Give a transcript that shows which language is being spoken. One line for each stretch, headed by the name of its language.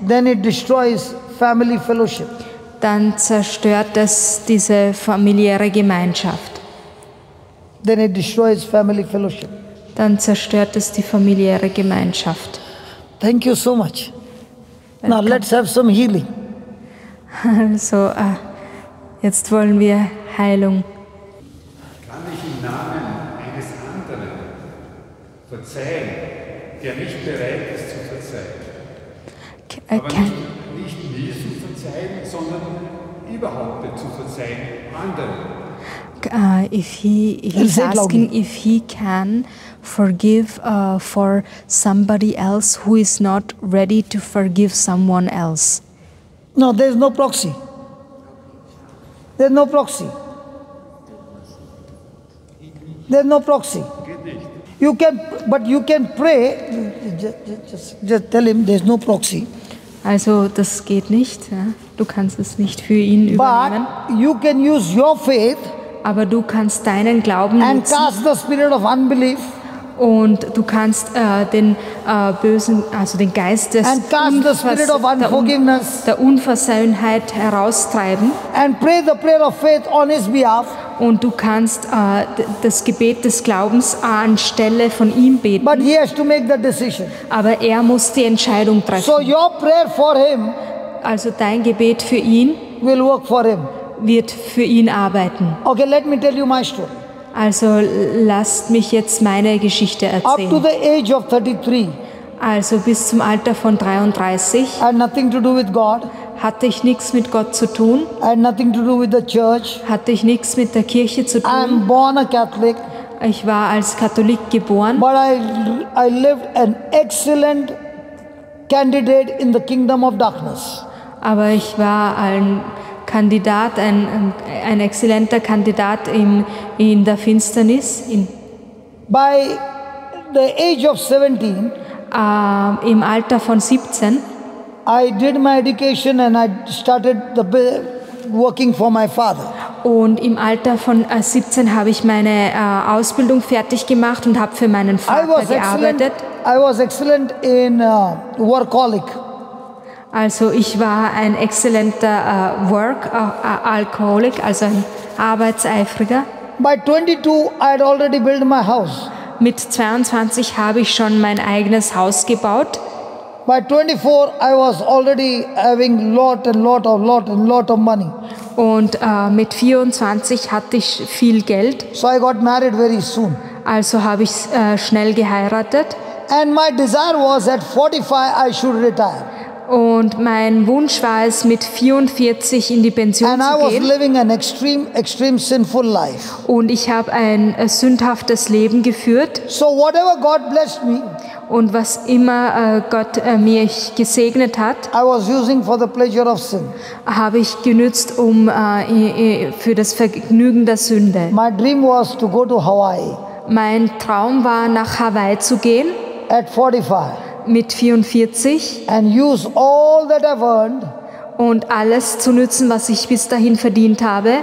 English: then it destroys family fellowship.
German: dann zerstört es diese familiäre Gemeinschaft.
English: Then it destroys family fellowship.
German: Dann zerstört es die familiäre Gemeinschaft.
English: Thank you so much. Now let's have some healing.
German: Also, jetzt wollen wir Heilung. Kann ich im Namen eines anderen verzeihen, der nicht bereit ist zu verzeihen? Aber nicht mir zu verzeihen, sondern überhaupt zu verzeihen anderen.
English: He's asking if he can forgive for somebody else who is not ready to forgive someone else. No, there is no proxy. There is no proxy. There is no proxy. You can pray. Just tell him there is no proxy.
German: Also das geht nicht. Ja? Du kannst es nicht für ihn übernehmen.
English: But you can use your faith
German: Aber du kannst deinen Glauben
English: and
German: nutzen
English: cast the spirit of unbelief
German: Und du kannst den bösen, also den Geist des
English: And cast the spirit of unforgiveness.
German: der Unversöhnheit heraustreiben.
English: And pray the prayer of faith on his behalf.
German: Und du kannst das Gebet des Glaubens anstelle von ihm beten.
English: But he has to make the decision.
German: Aber er muss die Entscheidung treffen.
English: So your prayer for him
German: Also dein Gebet für ihn
English: will work for him.
German: wird für ihn arbeiten.
English: Okay, let me tell you my story.
German: Also lasst mich jetzt meine Geschichte
English: Up to
German: erzählen.
English: the age of 33,
German: Also bis zum Alter von 33
English: I had nothing to do with God.
German: hatte ich nichts mit Gott zu tun,
English: I had nothing to do with the church.
German: hatte ich nichts mit der Kirche zu
English: I
German: tun.
English: am born a Catholic,
German: Ich war als Katholik geboren,
English: but I lived an excellent candidate in the kingdom of darkness.
German: aber ich war ein Kandidat, ein exzellenter Kandidat in der Finsternis.
English: By the age of 17,
German: Im Alter von 17
English: I did my education and I started working for my father.
German: und im Alter von 17 habe ich meine Ausbildung fertig gemacht und habe für meinen Vater gearbeitet.
English: I was excellent in workaholic.
German: Also ich war ein exzellenter Workaholic, also ein Arbeitseifriger.
English: By 22, I had already built my house.
German: Mit 22 habe ich schon mein eigenes Haus gebaut.
English: By 24, I was already having lot of money.
German: Und mit 24 hatte ich viel Geld.
English: So I got married very soon.
German: Also habe ich schnell geheiratet.
English: And my desire was at 45, I should retire.
German: Und mein Wunsch war es, mit 44 in die Pension
English: And I
German: zu
English: was
German: gehen.
English: living an extreme sinful life.
German: Und ich habe ein sündhaftes Leben geführt.
English: So whatever God blessed me,
German: Und was immer Gott mir gesegnet hat,
English: I was using for the pleasure of sin.
German: habe ich genützt, für das Vergnügen der Sünde.
English: My dream was to go to Hawaii
German: Mein Traum war, nach Hawaii zu gehen
English: at 45
German: mit 44
English: and use all that I've earned
German: und alles zu nützen, was ich bis dahin verdient habe,